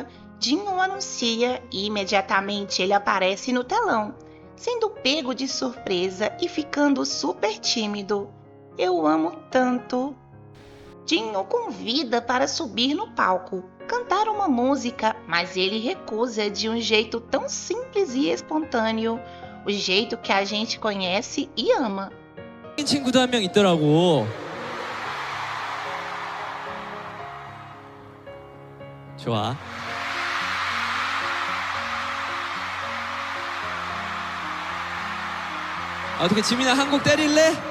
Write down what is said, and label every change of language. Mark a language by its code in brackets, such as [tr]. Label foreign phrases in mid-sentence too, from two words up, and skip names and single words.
[pt] Jin o anuncia e imediatamente ele aparece no telão, sendo pego de surpresa e ficando super tímido. Eu amo tanto. Jin o convida para subir no palco, cantar uma música, mas ele recusa de um jeito tão simples e espontâneo, o jeito que a gente conhece e ama. [ko] 친구도 한 명 있더라고. 좋아. 어떻게 지민아 한 곡 때릴래?